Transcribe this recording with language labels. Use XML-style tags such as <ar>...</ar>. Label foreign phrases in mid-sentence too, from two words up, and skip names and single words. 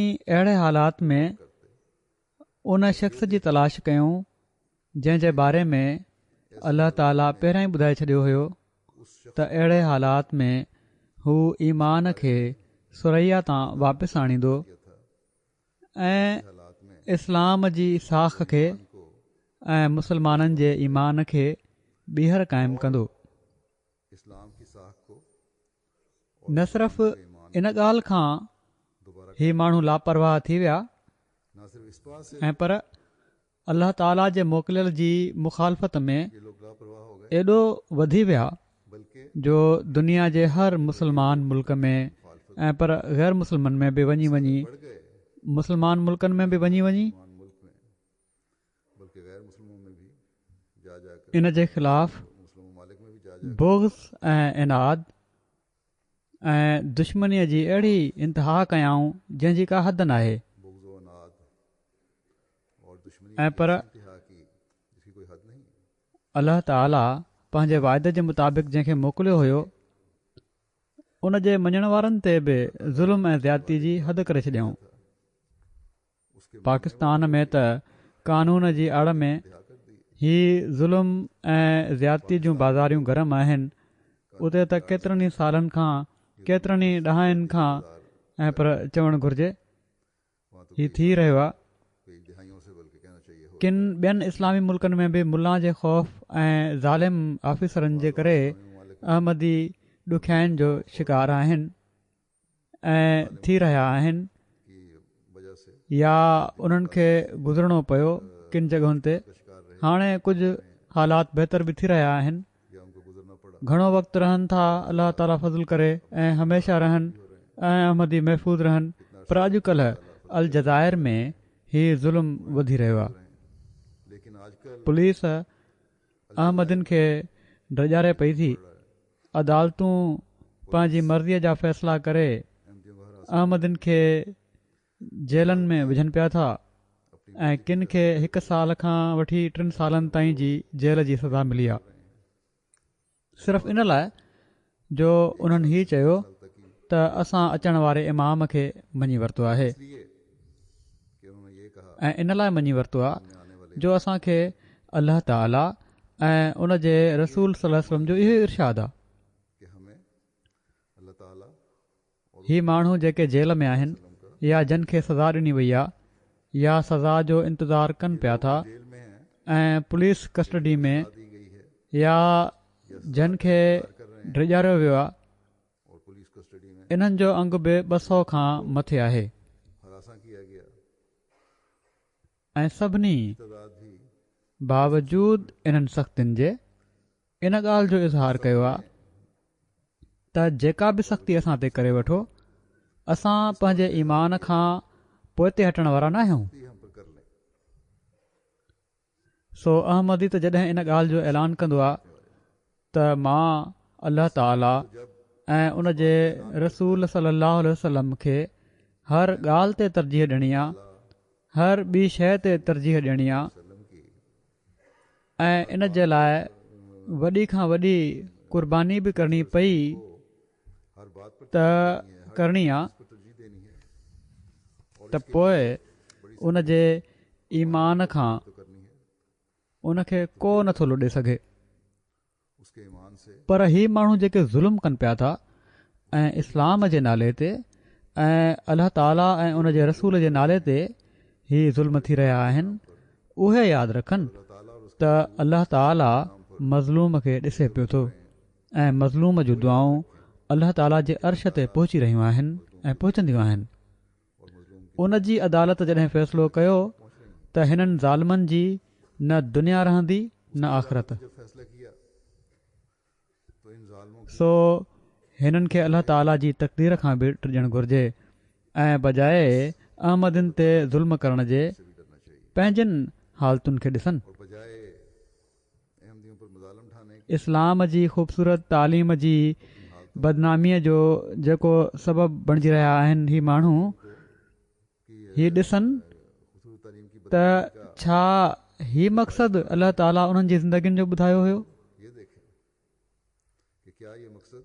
<sd>अहिड़े हालात में उन शख़्स जी तलाश कयूं जंहिं जे बारे में अल्लाह ताला पहिरियां ई ॿुधाए छॾियो हुयो त अहिड़े हालात में हू ईमान खे सुरैया तां वापसि आणींदो ऐं इस्लाम जी साख खे ऐं मुसलमाननि जे ईमान खे ॿीहर क़ाइमु कंदो। न सिर्फ़ इन ॻाल्हि खां ही माण्हू लापरवाह थी विया</sd> <ur>نا صرف اس بات سے</ur> <sd>ऐं पर अल्लाह ताला जे मोकिलियल जी मुखालफ़त में</sd> <ur>یہ لوگ لاپرواہ ہو گئے,</ur> <sd>एॾो वधी विया</sd> <ur>बल्कि</ur> <sd>जो दुनिया जे हर मुस्लमान मुल्क में ऐं पर ग़ैर मुस्लमान में बि वञी</sd> <ur>بڑھ گئے,</ur> <sd>मुस्लमान मुल्कनि में बि वञी</sd> <ur>مسلمان ملک میں بلکہ غیر مسلموں میں بھی جا جاکر,</ur> <sd>इन जे ख़िलाफ़</sd> <ur>مسلم ممالک میں بھی جا جاکر</ur> <sd>बोग़्ज़ ऐं इनाद ऐं दुश्मनीअ जी अहिड़ी इंतिहा कयाऊं जंहिंजी का हद नाहे</sd> <ur>بغض و عناد اور دشمنی</ur> <sd>ऐं पर</sd> <ur>انتہا کی جس کی کوئی حد نہیں.</ur> <sd>अल्लाह ताला पंहिंजे वाइदे जे मुताबिक़ जंहिंखे मोकिलियो हुयो उन जे मञण वारनि ते बि ज़ुल्म ऐं ज़्यादती जी हद करे छॾियऊं।</sd> <ur>اس کے</ur> <sd>पाकिस्तान में त कानून जी आड़ में</sd> <ur>انتہا کر دی.</ur> <sd>ही ज़ुल्म ऐं ज़्यादती जूं बाज़ारियूं गरम आहिनि। उते त केतिरनि ई सालनि खां केतिरनि ई ॾहाकनि खां ऐं पर चवणु घुर्जे</sd> <ur>وہاں تو</ur> <sd>ही थी रहियो आहे।</sd> <ur>کئی دہائیوں سے بلکہ کہنا چاہیے ہو</ur> <sd>किन ॿियनि इस्लामी मुल्कनि में बि मुल्ला जे ख़ौफ़ ऐं ज़ालिम ऑफिसरनि जे करे</sd> <ur>ममालिक</ur> <sd>अहमदी ॾुखियाईनि जो शिकार आहिनि ऐं थी रहिया आहिनि</sd> <ur>کی وجہ سے</ur> <sd>या उन्हनि खे गुज़रणो पियो किन जॻहुनि ते।</sd> <ur>کا شکار رہے</ur> <sd>हाणे कुझु हालात बहितर बि थी रहिया आहिनि।</sd> <ur>یا ان کو گزرنا پڑا.</ur> <sd>घणो वक़्तु रहनि था अलाह ताला फज़ल करे ऐं हमेशह रहनि ऐं अहमदी महफ़ूज़ रहनि। पर अॼुकल्ह अल जज़ाइर में ही ज़ुल्म वधी रहियो आहे।</sd> <ur>لیکن آج کل</ur> <sd>पुलिस अहमदिन खे ड्रजारे पई थी। अदालतूं पंहिंजी मर्ज़ीअ जा फ़ैसिला करे</sd> <ur>احمدیوں کو ہرا</ur> <sd>अहमदिन खे जेलनि में विझनि पिया था ऐं किन खे 1 साल खां वठी 3 सालनि ताईं जी जेल जी सज़ा मिली आहे सिर्फ़ु इन लाइ जो उन्हनि हीउ चयो त असां अचण वारे इमाम खे मञी वरितो आहे</sd> <ur>اس لیے کہ انہوں نے یہ کہا</ur> <sd>ऐं इन लाइ मञी वरितो आहे</sd> <ur>آنے والے</ur> <sd>जो असांखे अल्लाह ताला ऐं उन जे रसूल सल्लल्लाहु अलैहि वसल्लम जो इहो इरशाद आहे</sd> <ur>کہ ہمیں اللہ تعالیٰ</ur> <sd>ही माण्हू जेके जेल में आहिनि या जिन खे सज़ा ॾिनी वई आहे या सज़ा जो इंतज़ारु कनि पिया था</sd> <ur>جیل میں ہے</ur> <sd>ऐं</sd> <en>police custody</en> <sd>में</sd> <ur>دی گئی ہے</ur> <sd>या जिन खे ड्रिजारियो वियो आहे</sd> <ur>اور پولیس کسٹڈی میں</ur> <sd>इन्हनि जो अंग बि 200 खां मथे आहे</sd> <ur>ہراساں کیا گیا.</ur> <sd>ऐं सभिनी</sd> <ur>تعداد بھی</ur> <sd>बावजूद इन्हनि सख़्तियुनि जे इन ॻाल्हि जो इज़हार कयो आहे त जेका बि सख़्ती असां ते करे वठो असां पंहिंजे ईमान खां पोइ ते हटण वारा न आहियूं।</sd> <ur>ہم پر کر لے.</ur> <sd>सो अहमदी त जॾहिं इन ॻाल्हि जो ऐलान कंदो आहे त मां अल्लाह ताला ऐं उन जे रसूल सल्लल्लाहु अलैहि वसल्लम खे हर ॻाल्हि ते तरजीह ॾियणी आहे हर ॿी शइ ते तरजीह ॾियणी आहे</sd> <ur>سلم کی</ur> <sd>ऐं इन जे लाइ वॾी खां वॾी क़ुर्बानी बि करणी पई</sd> <ur>ہر بات پر</ur> <sd>त करणी आहे</sd> <ur>پر ترجیح دینی ہے</ur> <sd>त पोइ उन जे ईमान खां</sd> <ur>تو کرنی ہے</ur> <sd>उनखे को नथो लुॾे सघे।</sd> <ur>اس کے ایمان سے</ur> <sd>पर ही माण्हू जेके ज़ुल्म कनि पिया था ऐं इस्लाम जे नाले ते ऐं अल्लाह ताला ऐं उन जे रसूल जे नाले ते ही ज़ुल्म थी रहिया आहिनि उहे यादि रखनि</sd> <ur>تعالیٰ اور</ur> <sd>त अल्लाह ताला मज़लूम खे ॾिसे पियो थो ऐं मज़लूम जूं दुआऊं अल्लाह ताला जे अर्श ते पहुची रहियूं आहिनि ऐं पहुचंदियूं आहिनि।</sd> <ur>اور مظلوم کی</ur> <sd>उन जी अदालत जॾहिं फ़ैसिलो कयो त हिननि ज़ालमनि जी न दुनिया रहंदी न आख़िरत।</sd> <ur>جب فیصلہ کیا تو ان ظالموں کی</ur> <sd>सो हिननि खे अल्लाह ताला जी तक़दीर खां बि टिजणु घुर्जे ऐं बजाए अहमदिन ते ज़ुल्म करण जे</sd> <ur>سے بھی ڈرنا چاہیے</ur> <sd>पंहिंजनि हालतुनि खे ॾिसनि।</sd> <ur>اور بجائے احمدیوں پر مظالم ڈھانے کی</ur> <sd>इस्लाम जी ख़ूबसूरत तालीम जी बदनामीअ जो जेको सबबु बणिजी रहिया आहिनि ही माण्हू ही ॾिसनि</sd> <ur>خصوص تعلیم کی</ur> <sd>त छा ही मक़सदु अल्लाह ताला उन्हनि जी ज़िंदगियुनि जो ॿुधायो हुयो।</sd> <ur>یہ دیکھیں کہ کیا یہ مقصد</ur>